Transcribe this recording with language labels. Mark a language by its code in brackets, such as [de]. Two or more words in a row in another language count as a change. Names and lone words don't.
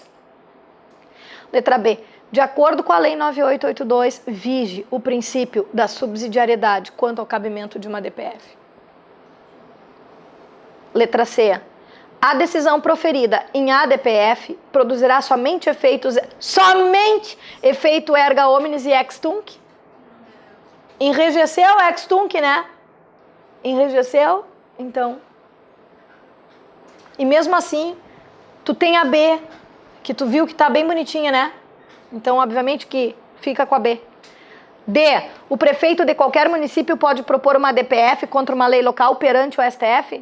[pt] Letra B. De acordo com a Lei 9882, vige o princípio da subsidiariedade quanto ao cabimento de uma DPF. Letra C. A decisão proferida em ADPF produzirá somente efeito [la] erga omnes [pt] e [la] ex tunc? [pt] Enrijeceu [la] ex tunc, [pt] né? Enrijeceu, então. E mesmo assim, tu tem a B, que tu viu que tá bem bonitinha, né? Então, obviamente que fica com a B. D. O prefeito de qualquer município pode propor uma ADPF contra uma lei local perante o STF?